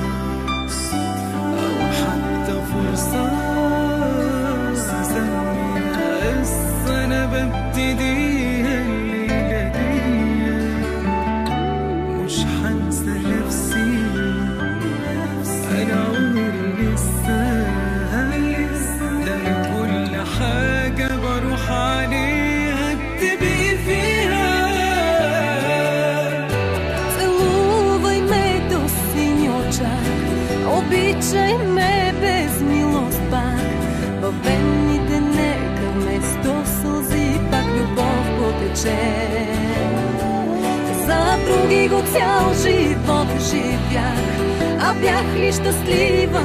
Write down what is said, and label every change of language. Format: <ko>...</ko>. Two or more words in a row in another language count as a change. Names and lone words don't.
<ar>او حتى فرصه ببتديها الليلة دي مش هنسى نفسي أنا عمري لسه ده كل حاجة بروح عليها بتبقي فيها.</ar> <bg>Целувай ме до сини очак, обичай ме без милост пак, във вените нека вместо сълзи пак любов потече. За други го цял живот живях, а бях ли щастлива?</bg>